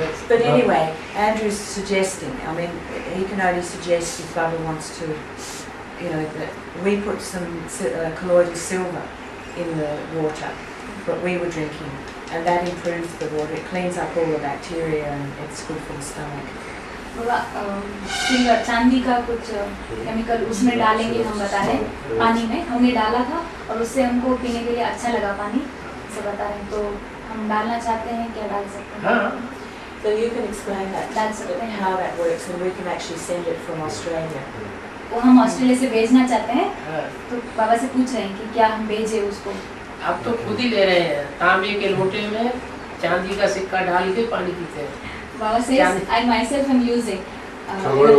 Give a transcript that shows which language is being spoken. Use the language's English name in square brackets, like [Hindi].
[English] But anyway, Andrew's suggesting. I mean, he can only suggest if Baba wants to, that we put some colloidal silver in the water, but we were drinking, and that improves the water. It cleans up all the bacteria, and it's good for the stomach. [Hindi] Silver चांदी का कुछ chemical उसमें डालेंगे हम बता रहे हैं, पानी में हमने डाला था और उससे हमको पीने के लिए अच्छा लगा पानी, से बता रहे हैं। तो हम डालना चाहते हैं, क्या डाल सकते हैं? [English] So you can explain how that works, and we can actually send it from Australia. [Hindi] वो हम ऑस्ट्रेलिया से भेजना चाहते हैं, तो बाबा से पूछ रहे हैं कि क्या हम भेजे उसको। आप तो खुद ही ले रहे हैं, तांबे के लोटे में चांदी का सिक्का डाल के पानी पीते हैं। [English] Baba says, I myself am using in a